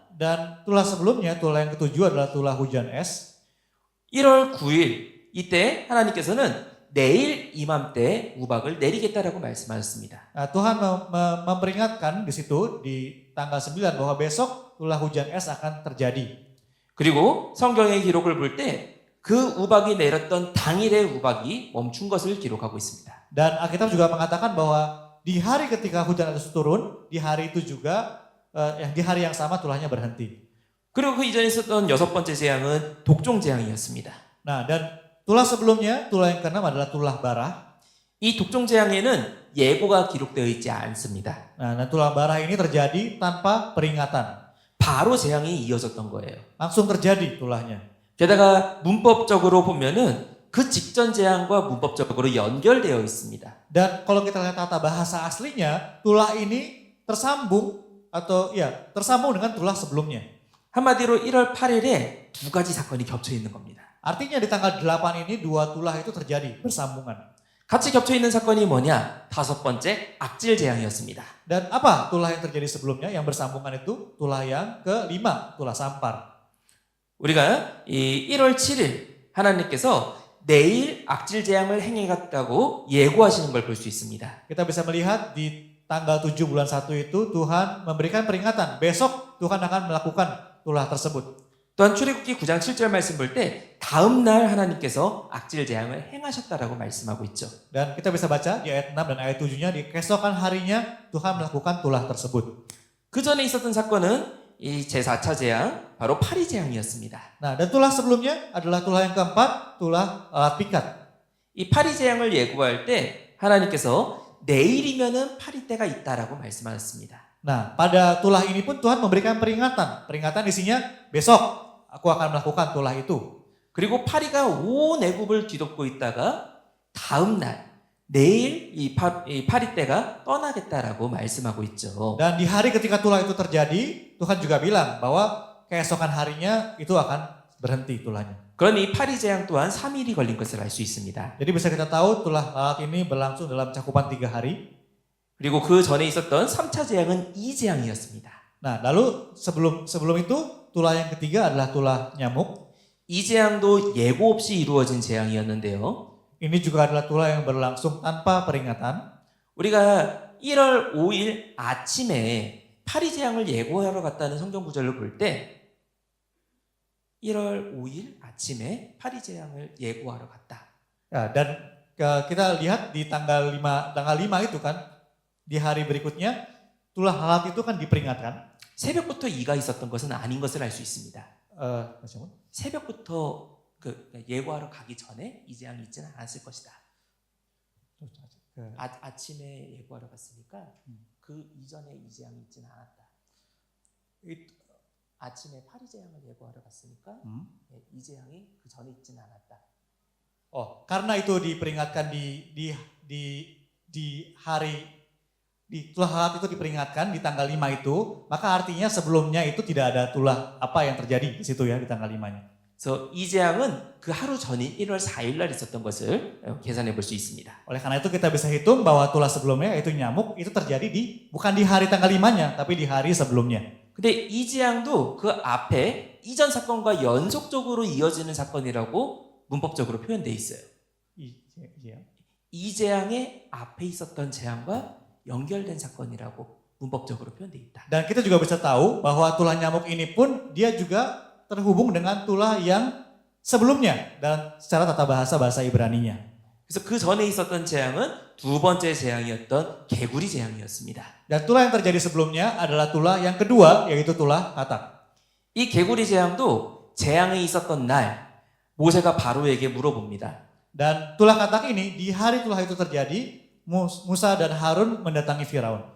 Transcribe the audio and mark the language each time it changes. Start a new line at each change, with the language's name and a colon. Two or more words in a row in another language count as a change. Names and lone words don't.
Indonesian: Dan tulah sebelumnya, tulah yang ketujuh adalah tulah hujan es.
Korean: 1월 9일 이때 하나님께서는 내일 이맘때 우박을 내리겠다라고 말씀하셨습니다.
Indonesian: Nah, Tuhan memperingatkan di situ di tanggal 9 bahwa besok tulah hujan es akan terjadi.
Korean: 그리고 성경의 기록을 볼 때 그 우박이 내렸던 당일의 우박이 멈춘 것을 기록하고 있습니다.
Indonesian: Dan Alkitab juga mengatakan bahwa di hari ketika hujan es turun, di hari itu juga di hari yang sama tulahnya berhenti.
Korean: 그리고 그 이전에 있었던 6번째 재앙은 독종 재앙이었습니다.
Indonesian: Nah, dan tulah sebelumnya, tulah yang keenam adalah tulah barah.
Korean: 이 독종 재앙에는 예고가 기록되어 있지 않습니다.
Indonesian: Nah, dan tulah barah ini terjadi tanpa peringatan.
Korean: 바로 재앙이 이어졌던 거예요.
Indonesian: Langsung terjadi tulahnya.
Korean: 게다가 문법적으로 보면은 그 직전 재앙과 문법적으로 연결되어 있습니다.
Indonesian: Dan kalau kita lihat tata bahasa aslinya, tulah ini tersambung dengan tulah sebelumnya.
Korean: 한마디로 1월 8일에 두 가지 사건이 겹쳐 있는 겁니다.
Indonesian: Artinya di tanggal 8 ini dua tulah itu terjadi bersambungan.
Korean: 같이 겹쳐 있는 사건이 뭐냐? 5번째 악질 재앙이었습니다.
Indonesian: Dan apa tulah yang terjadi sebelumnya yang bersambungan itu? Tulah yang kelima, tulah sampar.
Korean: 우리가 이 1월 7일 하나님께서 내일 악질 재앙을 행하겠다고 예고하시는 걸 볼 수 있습니다.
Indonesian: Kita bisa melihat di tanggal 7 bulan 1 itu Tuhan memberikan peringatan. Besok Tuhan akan melakukan tulah tersebut.
Korean: 또한 출애굽기 9장 7절 말씀 볼 때 다음 날 하나님께서 악질 재앙을 행하셨다라고 말씀하고 있죠.
Indonesian: Dan kita bisa baca di ayat 6 dan ayat 7-nya di keesokan harinya Tuhan melakukan tulah tersebut.
Korean: 그 전에 있었던 사건은 이 제4차 재앙 바로 파리 재앙이었습니다.
Indonesian: Nah, dan tulah sebelumnya adalah tulah yang keempat, tulah alat pikat.
Korean: 이 파리 재앙을 예고할 때 하나님께서 내일이면은 파리 때가 있다라고 말씀하셨습니다.
Indonesian: Nah, pada tulah ini pun Tuhan memberikan peringatan. Peringatan isinya besok aku akan melakukan tulah itu.
Korean: 그리고 파리가 온 애굽을 뒤덮고 있다가 다음 날 내일 이 파리 때가 떠나겠다라고 말씀하고 있죠.
Indonesian: Dan di hari ketika tulah itu terjadi, Tuhan juga bilang bahwa keesokan harinya itu akan berhenti tulahnya.
Korean: 그런 이 파리 재앙 또한 3일이 걸린 것을 알 수 있습니다.
Indonesian: Jadi bisa kita tahu tulah lalat ini berlangsung dalam cakupan 3 hari.
Korean: 그리고 그 전에 있었던 3차 재앙은 이 재앙이었습니다.
Indonesian: Nah, lalu sebelum itu tulah yang ketiga adalah tulah nyamuk.
Korean: 이 재앙도 예고 없이 이루어진 재앙이었는데요.
Indonesian: Ini juga adalah tulah yang berlangsung tanpa peringatan.
Korean: 우리가 1월 5일 아침에 파리 재앙을 예고하러 갔다는 성경 구절을 볼 때 1월 5일 아침에 파리 재앙을 예고하러 갔다.
Indonesian: Ya, dan kita lihat di tanggal 5 itu kan di hari berikutnya tulah lalat itu kan diperingatkan.
Korean: 새벽부터 이가 있었던 것은 아닌 것을 알 수 있습니다. 새벽부터 예고하러 가기 전에 이 재앙이 있지는 않았을 것이다. 아침에 예고하러 갔으니까 그 이전에 이 재앙이 있지는 않았다. 아침에 파리 재앙을 예고하러 갔으니까 이 재앙이 그 전에 있지는 않았다.
Indonesian: Karena itu diperingatkan di hari di tulah lalat itu diperingatkan di tanggal 5 itu, maka artinya sebelumnya itu tidak ada tulah apa yang terjadi di situ ya di tanggal 5-nya.
Korean: 그래서 이 재앙은 그 하루 전인 1월 4일 날 있었던 것을 계산해 볼 수 있습니다.
Indonesian: Oleh karena itu kita bisa hitung bahwa tulah sebelumnya yaitu nyamuk itu terjadi bukan di hari tanggal 5-nya tapi di hari sebelumnya.
Korean: 근데 이 재앙도 그 앞에 이전 사건과 연속적으로 이어지는 사건이라고 문법적으로 표현되어 있어요. 이제요. 이 재앙의 앞에 있었던 재앙과 연결된 사건이라고 문법적으로 표현되어 있다.
Indonesian: Dan kita juga bisa tahu bahwa tulah nyamuk ini pun dia juga terhubung dengan tulah yang sebelumnya dalam secara tata bahasa Ibraninya.
Korean: 그래서 그 전에 있었던 재앙은 두 번째 재앙이었던 개구리 재앙이었습니다.
Indonesian: Dan tulah yang terjadi sebelumnya adalah tulah yang kedua, yaitu tulah katak.
Korean: 이 개구리 재앙도 재앙이 있었던 날 모세가 바로에게 물어봅니다.
Indonesian: Dan tulah katak ini di hari tulah itu terjadi, Musa dan Harun mendatangi Firaun.